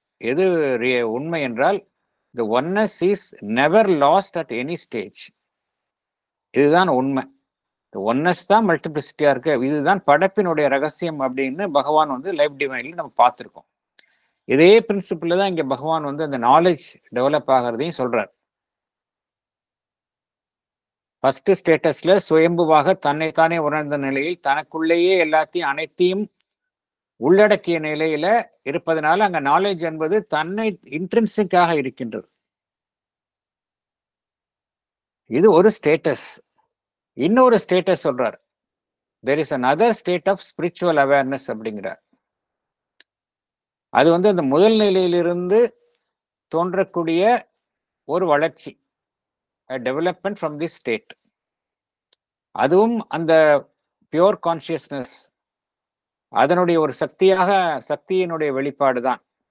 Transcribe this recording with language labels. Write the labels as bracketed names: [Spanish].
[Tamil] எது உண்மை என்றால், [English] the oneness is never lost at any stage. [Tamil] இதுதான் உண்மை. ஒன்னஸ் தான் மல்டிப்ளிசிட்டியா இருக்கு. இதுதான் படைப்பினுடைய ரகசியம் அப்படின்னு பகவான் வந்து லைஃப் டிவைன்ல நம்ம பார்த்துருக்கோம். இதே பிரின்சிபிள் தான் இங்க பகவான் வந்து அந்த நாலேஜ் டெவலப் ஆகிறதையும் சொல்றார். ஃபர்ஸ்ட் ஸ்டேட்டஸ்ல சுயம்புவாக தன்னைத்தானே உணர்ந்த நிலையில் தனக்குள்ளேயே எல்லாத்தையும் அனைத்தையும் உள்ளடக்கிய நிலையில இருப்பதனால அங்க நாலேஜ் என்பது தன்னை இன்ட்ரின்சிக்காக இருக்கின்றது. இது ஒரு ஸ்டேட்டஸ். இன்னொரு ஸ்டேட்டஸ் சொல்றார். [English] there is another state of spiritual awareness [Tamil] அப்படிங்கிறார். அது வந்து அந்த முதல் நிலையிலிருந்து தோன்றக்கூடிய ஒரு வளர்ச்சி, [English] Development from the state. [Tamil] அதுவும் அந்த பியூர் கான்சியஸ்னஸ் அதனுடைய ஒரு சக்தியினுடைய வெளிப்பாடு தான்.